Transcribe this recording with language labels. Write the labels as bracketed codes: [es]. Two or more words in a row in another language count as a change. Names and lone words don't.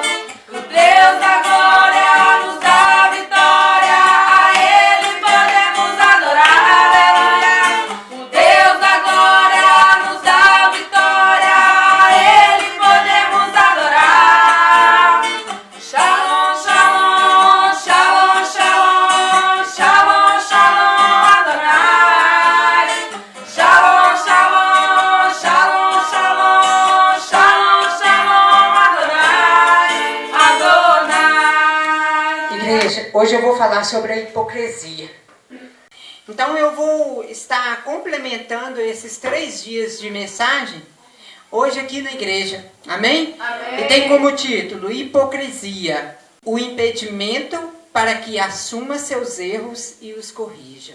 [pt] O Deus da glória nos dá vitória, a Ele podemos adorar. Aleluia. O Deus da glória nos dá vitória, a Ele podemos adorar. [he] שלום, שלום, שלום, שלום, שלום, שלום, אדוני. שלום, שלום, שלום, שלום, שלום, שלום, אדוני, אדוני. [pt] Igreja, hoje eu vou falar sobre a hipocrisia. Então eu vou estar complementando esses 3 dias de mensagem hoje aqui na igreja. Amém? Amém. E tem como título: Hipocrisia, o impedimento para que assuma seus erros e os corrija.